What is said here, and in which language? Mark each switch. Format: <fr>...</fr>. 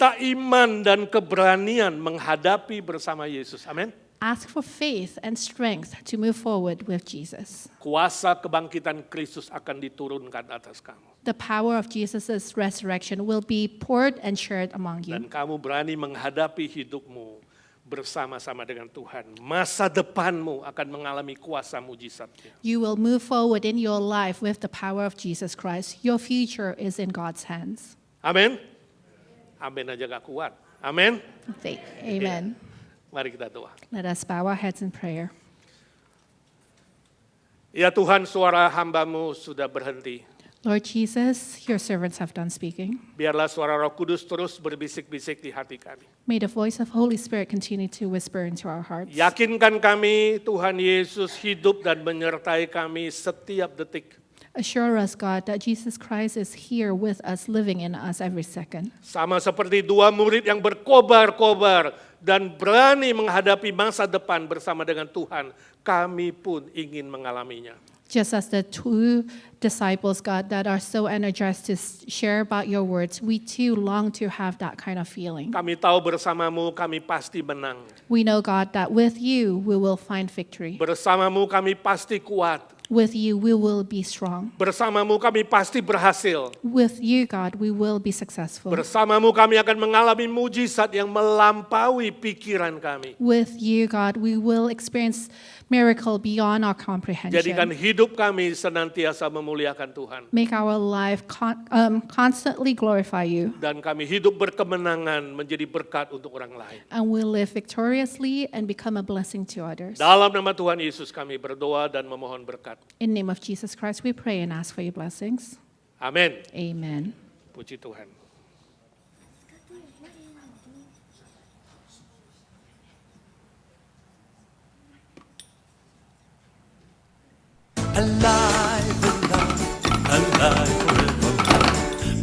<id>minta iman dan keberanian menghadapi bersama Yesus. Amin.</id> <en>Ask for faith and strength to move forward with Jesus.</en> <id>Kuasa kebangkitan Kristus akan diturunkan atas kamu.</id> <en>The power of Jesus' resurrection will be poured and shared among you.</en> <id>Dan kamu berani menghadapi hidupmu bersama-sama dengan Tuhan. Masa depanmu akan mengalami kuasa mujizatnya.</id> <en>You will move forward in your life with the power of Jesus Christ. Your future is in God's hands.</en> <id>Amin. Amin aja gak kuat. Amin.</id> <en>Say amen.</en> <id>Mari kita doa.</id> <en>Let us bow our heads in prayer.</en> <id>Ya Tuhan, suara hamba-Mu sudah berhenti.</id> <en>Lord Jesus, your servants have done speaking.</en> <id>Biarlah suara Roh Kudus terus berbisik-bisik di hati kami.</id> <en>May the voice of Holy Spirit continue to whisper into our hearts.</en> <id>Yakinkan kami Tuhan Yesus hidup dan menyertai kami setiap detik.</id> <en>Assure us, God, that Jesus Christ is here with us, living in us every second.</en> <id>Sama seperti 2 murid yang berkobar-kobar dan berani menghadapi masa depan bersama dengan Tuhan, kami pun ingin mengalaminya.</id> <en>Just as the two disciples, God, that are so energized to share about your words, we too long to have that kind of feeling.</en> <id>Kami tahu bersamamu kami pasti menang.</id> <en>We know, God, that with you we will find victory.</en> <id>Bersamamu kami pasti kuat.</id> <en>With you we will be strong.</en> <id>Bersamamu kami pasti berhasil.</id> <en>With you, God, we will be successful.</en> <id>Bersamamu kami akan mengalami mujizat yang melampaui pikiran kami.</id> <en>With you, God, we will experience miracle beyond our</en> <id>Jadikan</id> <en>comprehension.</en> <id>hidup kami senantiasa memuliakan Tuhan.</id> <en>Make our life constantly glorify you.</en> <id>Dan kami hidup berkemenangan menjadi berkat untuk orang lain.</id> <en>And we live victoriously and become a blessing to others.</en> <id>Dalam nama Tuhan Yesus kami berdoa dan memohon berkat.</id> <en>In the name of Jesus Christ, we pray and ask for your blessings.</en> <id>Amin.</id> <en>Amen.</en> <id>Puji Tuhan.</id> <en>alive, alive forevermore.</en>